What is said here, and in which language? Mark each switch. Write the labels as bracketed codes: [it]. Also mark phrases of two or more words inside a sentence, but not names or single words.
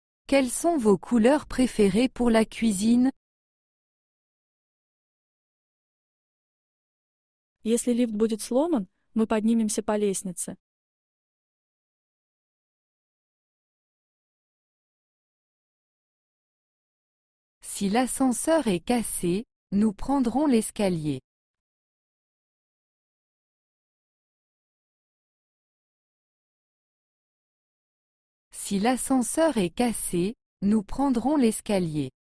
[fr] Quelles sont vos couleurs préférées pour la cuisine? [ru] Если лифт будет сломан, мы поднимемся по лестнице. [fr] Si l'ascenseur est cassé, nous prendrons l'escalier. Si l'ascenseur est cassé, nous prendrons l'escalier.